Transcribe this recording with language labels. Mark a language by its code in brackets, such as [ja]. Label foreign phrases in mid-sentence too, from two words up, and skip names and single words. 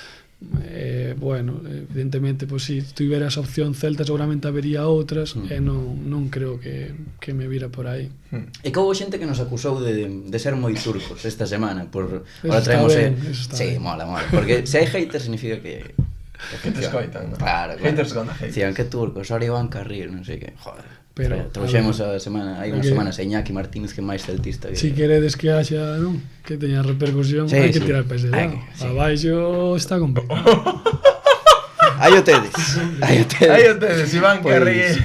[gl] Bueno, evidentemente, pues, [es] si tuvera esa opción [gl] Celta seguramente habería outras e non creo que me vira por aí. E que houve xente que nos acusou de ser moi turcos esta semana por [es] ahora traemos [gl] sí, mola, porque se hai haters significa que te escoitan, ¿no? Claro. [en] Haters gonna hate. [gl] Decían que turcos, ahora Iván Carril, non sei que, joder. Pero trouxemos a semana, hai unha semana a Iñaki Martínez que máis celtista que... Si queredes que haxa, non? Que teña repercusión, hai que tirar pés de lado. Abaixo está complicado. Aí o tedes. Iván Carril.